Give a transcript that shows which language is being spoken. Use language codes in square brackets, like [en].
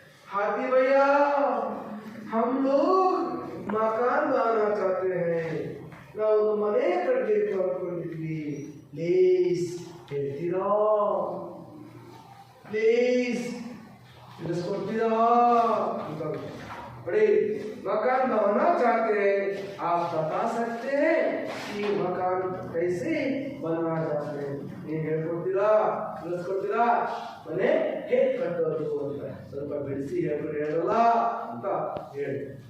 [hi] हाथी भैया हम लोग मकान बनाना चाहते हैं। [kn] ನಾವು ಮನೆ ಕಟ್ಟಬೇಕು ಅನ್ಕೊಂಡಿದ್ವಿ, ಪ್ಲೀಸ್ ಹೇಳ್ತೀರಾ? ಪ್ಲೀಸ್ ತಿಳಿಸ್ಕೊಡ್ತೀರಾ ಅಂತ. [hi] बड़े मकान बनाना चाहते हैं, आप बता सकते हैं कि मकान कैसे बनाना चाहते हैं? [kn] ये ಹೇಳ್ಕೊಡ್ತೀರಾ, ತಿಳಿಸ್ಕೊಡ್ತೀರಾ? ಮನೆ ಹೇಗೆ ಕಟ್ಟೋದು ಅಂತ ಸ್ವಲ್ಪ ಬಿಡಿಸಿ ಹೇಳ್ಕೊಂಡು ಹೇಳಲ್ಲ ಅಂತ ಹೇಳಿ.